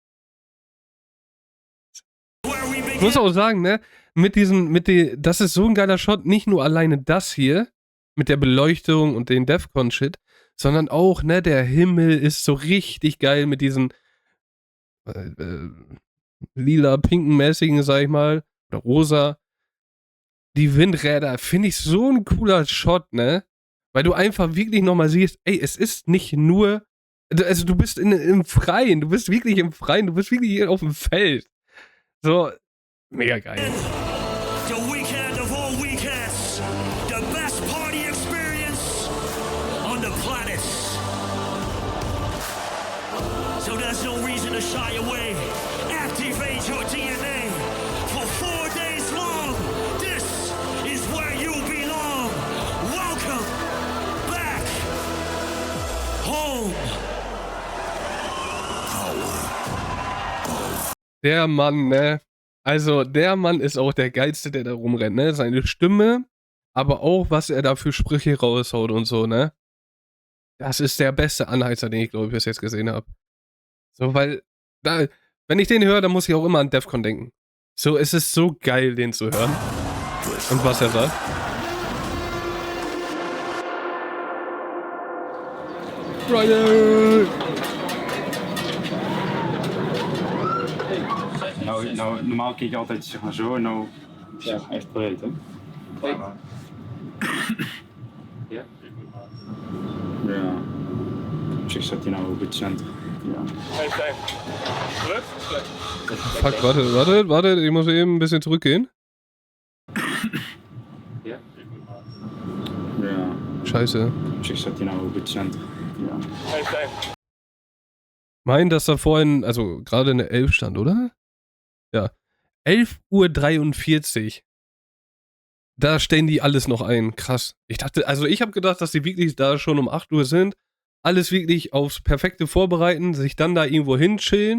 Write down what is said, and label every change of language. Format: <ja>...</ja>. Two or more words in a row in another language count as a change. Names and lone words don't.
<de>Ich muss auch sagen, ne, das ist so ein geiler Shot, nicht nur alleine das hier, mit der Beleuchtung und den Defcon-Shit, sondern auch, ne, der Himmel ist so richtig geil mit diesen lila-pinken mäßigen, sag ich mal, oder rosa. Die Windräder, finde ich so ein cooler Shot, ne, weil du einfach wirklich nochmal siehst, ey, es ist nicht nur, also du bist im Freien, du bist wirklich im Freien, du bist wirklich auf dem Feld. So, mega geil.</de> <en>The weekend of all weekends. The best party experience on the planet. So there's no reason to shy away. Activate your DNA. For 4 days long, this is where you belong. Welcome back home.</en> <de>Der Mann, ne? Also, der Mann ist auch der Geilste, der da rumrennt, ne? Seine Stimme, aber auch, was er da für Sprüche raushaut und so, ne? das ist der beste Anheizer, den ich, glaube ich, bis jetzt gesehen habe. So, weil, wenn ich den höre, dann muss ich auch immer an Defcon denken. So, es ist so geil, den zu hören. Und was er sagt. Friday!</de> <nl>Nou, normaal kijk je altijd zeg maar zo, nou ja, echt breed, hè? Ja? Ja. Op zich staat hij nou op het centrum. Ja.</nl> <de>Fuck, warte, ich muss eben ein bisschen zurückgehen. Ja? Ja. Scheiße.</de> <nl>Op zich staat hij nou op het centrum. Ja.</nl> <de>Mein, dass da vorhin, also gerade eine 11 stand, oder? Ja. 11:43 Uhr. Da stellen die alles noch ein. Krass. Ich dachte, also ich habe gedacht, dass die wirklich da schon um 8 Uhr sind. Alles wirklich aufs Perfekte vorbereiten, sich dann da irgendwo hinchillen.</de>